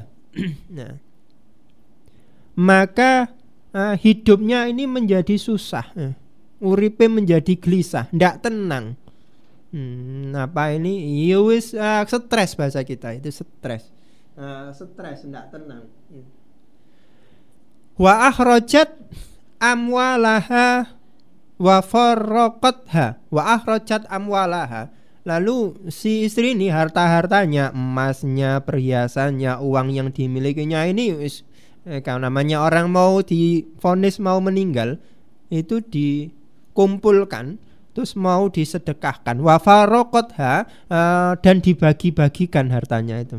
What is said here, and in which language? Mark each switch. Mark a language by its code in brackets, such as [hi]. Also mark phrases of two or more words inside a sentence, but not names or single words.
[id] Nah, maka hidupnya ini menjadi susah, uripe menjadi gelisah, ndak tenang. Apa ini? Yowis stres bahasa kita itu stres. Stres ndak tenang. [ar] وأخرجت أموالها وفرقتها [id] lalu si istri ini harta-hartanya, emasnya, perhiasannya, uang yang dimilikinya ini kalau namanya orang mau divonis mau meninggal itu dikumpulkan terus mau disedekahkan, [ar] وفرقتها [id] dan dibagi-bagikan hartanya itu.